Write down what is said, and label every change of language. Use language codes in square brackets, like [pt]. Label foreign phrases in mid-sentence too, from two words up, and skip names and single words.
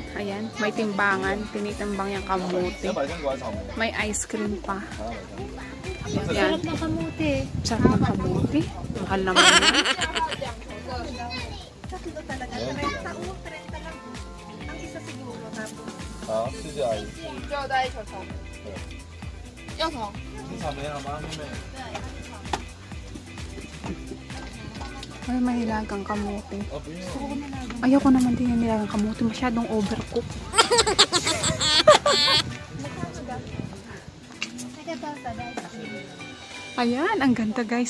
[tl] Ayan, may timbangan, tinitimbang yung kamote. May ice cream pa. Ayan. Sarap ng kamuti. Sarap ng kamote. Mahal naman yan. Tatlo talaga. 30 lang. Ang isa siguro. Tapos, [zh] 好，谢谢阿姨。就带一球球。要什么？你草莓好吗，妹妹？ [tl] Ay, mahilagang kamote. [zh] 哦，不用。 [tl] Ayoko naman din yung nilagang kamote. Masyadong overcook. Ayan, ang ganda guys.